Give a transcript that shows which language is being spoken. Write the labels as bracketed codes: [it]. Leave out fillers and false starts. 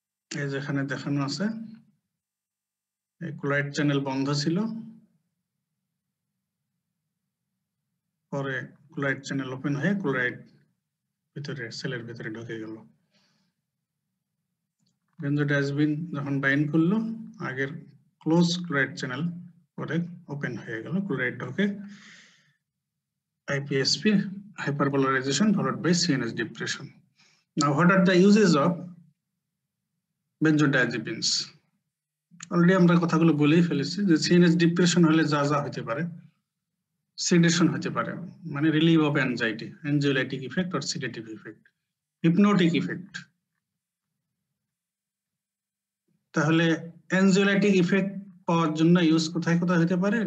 [bn] এই যেখানে দেখানো আছে এই ক্লোরাইড চ্যানেল বন্ধ ছিল, পরে ক্লোরাইড চ্যানেল ওপেন হয়ে ক্লোরাইড ভিতরে সেলের ভিতরে ঢুকে গেল। বেনজোডায়াজিপিন যখন বাইন্ড করলো আগের ক্লোজ ক্লোরাইড চ্যানেল পরে ওপেন হয়ে গেল, ক্লোরাইড ঢোকে, IPSP, [en] hyperpolarization followed by CNS depression. Now what are the uses of benzodiazepines? [bn] Already আমরা কথাগুলো বলেই ফেলেছি যে CNS ডিপ্রেশন হলে যা যা হতে পারে, সেডেশন হতে পারে, মানে relieve of anxiety, অ্যাংজাইটিক effect or sedative effect, hypnotic effect. তাহলে অ্যাংজাইটিক ইফেক্ট পাওয়ার জন্য ইউজ কোথায় কোথায় হতে পারে?